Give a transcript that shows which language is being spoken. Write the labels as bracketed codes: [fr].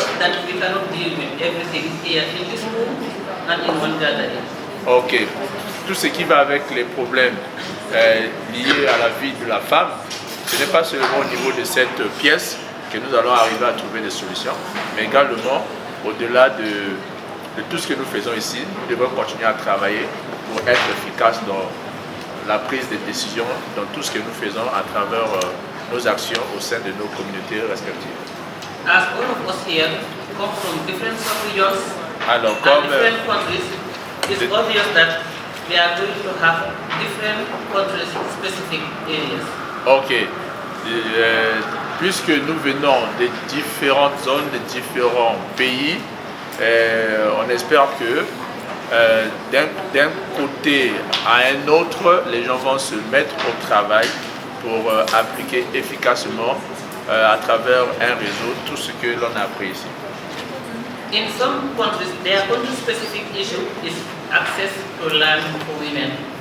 [en] That we cannot deal with everything here in this room and in one gathering. [fr] Ok, tout ce qui va avec les problèmes liés à la vie de la femme, ce n'est pas seulement au niveau de cette pièce que nous allons arriver à trouver des solutions, mais également au-delà de tout ce que nous faisons ici, nous devons continuer à travailler pour être efficaces dans la prise de décision, dans tout ce que nous faisons à travers nos actions au sein de nos communautés respectives. [en] As all of us here come from different regions [fr] Alors, [en] and different countries, it's obvious that we are going to have different country-specific areas. Ok. [fr] Puisque nous venons des différentes zones, des différents pays, on espère que d'un côté à un autre, les gens vont se mettre au travail pour appliquer efficacement à travers un réseau tout ce que l'on a appris ici. [en] In some countries, their country-specific issue is access to land for women.